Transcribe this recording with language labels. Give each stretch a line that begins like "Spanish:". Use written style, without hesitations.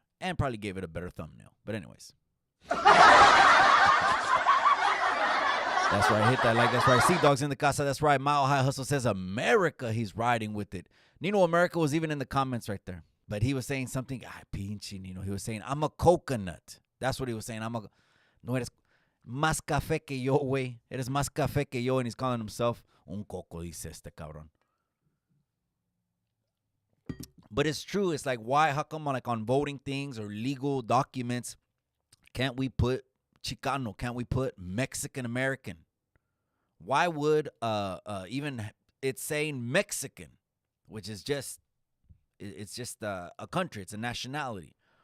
English: And probably gave it a better thumbnail. But anyways. That's right. Hit that like. That's right. Sea Dogs in the casa. That's right. Mile High Hustle says America. He's riding with it. Nino America was even in the comments right there. But he was saying something.
Spanish: Ay, pinche Nino.
English: He was saying, I'm a coconut. That's what he was saying.
Spanish: No eres más café que yo, güey. Eres más café que yo.
English: And he's calling himself
Spanish: un coco, dice este cabrón.
English: But it's true. It's like, why? How come on voting things or legal documents, can't we put Chicano? Can't we put Mexican American? Why would even it's saying Mexican, which is just, it's just a country. It's a nationality.